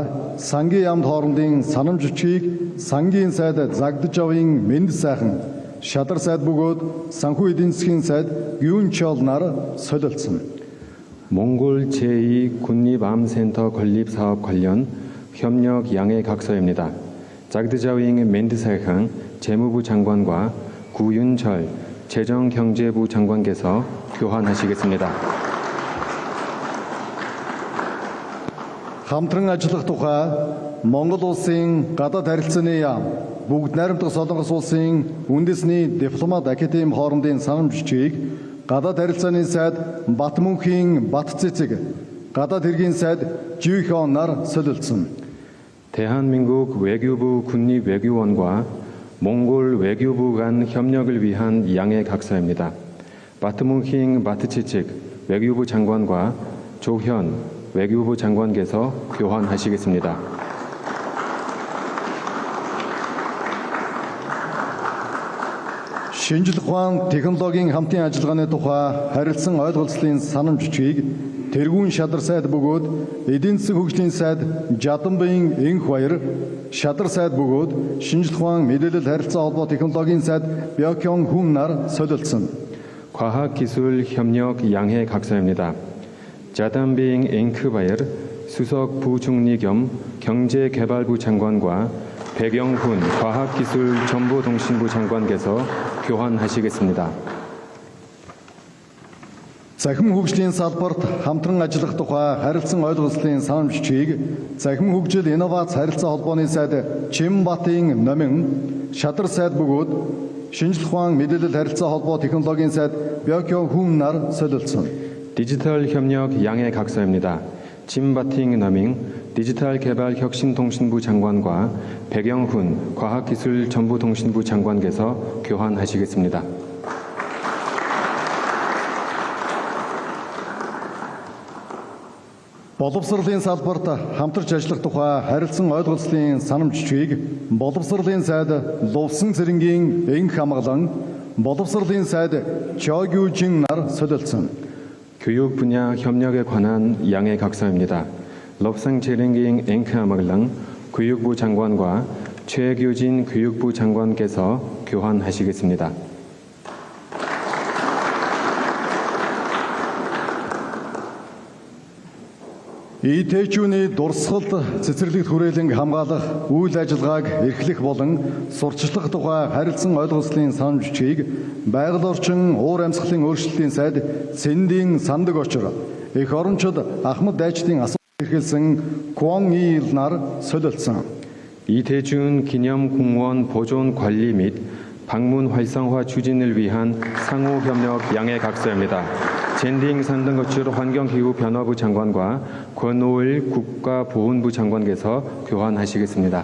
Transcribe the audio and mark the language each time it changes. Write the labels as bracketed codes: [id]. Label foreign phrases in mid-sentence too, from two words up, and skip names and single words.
[mn] сангийн яамд хоорондын санамж бичгийг сангийн сайд Загдаж авын Мэнд сайхан Шадар сайд бөгөөд санхүү эдийн засгийн сайд Юнчол нар солилцсон. [ko] 몽골 제2 국립암센터 건립사업 관련 협력 양해 각서입니다. 자그드자윙 멘드사항 재무부 장관과 구윤철 재정경제부 장관께서 교환하시겠습니다. [mn] Хамтран ажиллах тухай Монгол улсын гадаад харилцааны яам бүгд найрамдах Солонгос улсын үндэсний дипломат академи хоорондын санамж бичгийг гадаад харилцааны сайд Батмөнхийн Батцэцэг гадаад хэргийн сайд Жүйхон нар солилцсон. [ko] 대한민국 외교부 국립외교원과 몽골 외교부 간 협력을 위한 양해 각서입니다. 바트문힝 바트치칙 외교부 장관과 조현 외교부 장관께서 교환하시겠습니다. [mn] Шинжлэх ухаан технологийн хамтын ажиллагааны тухай харилцан ойлголцлын санамж бичгийг Тэргүүн Шадар сайд бөгөөд эдийн засгийн хөгжлийн сайд Жаданбын Энх баяр Шадар сайд бөгөөд шинжлэх ухаан мэдээлэл харилцаа холбоо технологийн сайд Бёкён Хүн нар солилцсон. [ko] 과학기술 협력 양해 각서입니다. 자단빙 앵크바이어 수석 부총리 겸 경제개발부 장관과 백영훈 과학기술정보통신부 장관께서 교환하시겠습니다. [mn] Захим хөгжлийн салбарт хамтран ажиллах тухай харилцан ойлголцлын санамж бичгийг Захим хөгжил инновац харилцаа холбооны сайд Чимбатын Номин Шадар сайд бөгөөд шинжлэх ухаан мэдээлэл харилцаа холбоо технологийн сайд Бёкён Хүн нар солилцсон. [ko] 디지털 협력 양해 각서입니다. 진바팅 너밍 디지털 개발 혁신통신부 장관과 백영훈 과학기술정보통신부 장관께서 교환하시겠습니다. [mn] Боловсролын салбарт хамтарч ажиллах тухай харилцан ойлголцлын санамж бичгийг боловсролын сайд Лувсан цэрэнгийн Энх хамгаалан боловсролын сайд Чогюжин нар солилцсон. [ko] 교육 분야 협력에 관한 양해 각서입니다. 럽상 제랭ging 앵크아마글랑 교육부 장관과 최규진 교육부 장관께서 교환하시겠습니다. [mn] ИТ-чүүний дурсгалд цэцэрлэгт хүрээлэн хамгаалах үйл ажиллагааг эрхлэх болон сурчлах тухай харилцан ойлголцлын санамж бичгийг байгаль орчин уур амьсгалын өөрчлөлтийн сайд Сэндийн Сандаг очор эх орончид Ахмад дайчдын асуулт эрхэлсэн Куон Ил нар солилцсон. [ko] 이대준 기념공원 보존 관리 및 방문 활성화 추진을 위한 상호 협력 양해 각서입니다. 젠딩 산등거출 환경기후변화부 장관과 권오일 국가보훈부 장관께서 교환하시겠습니다.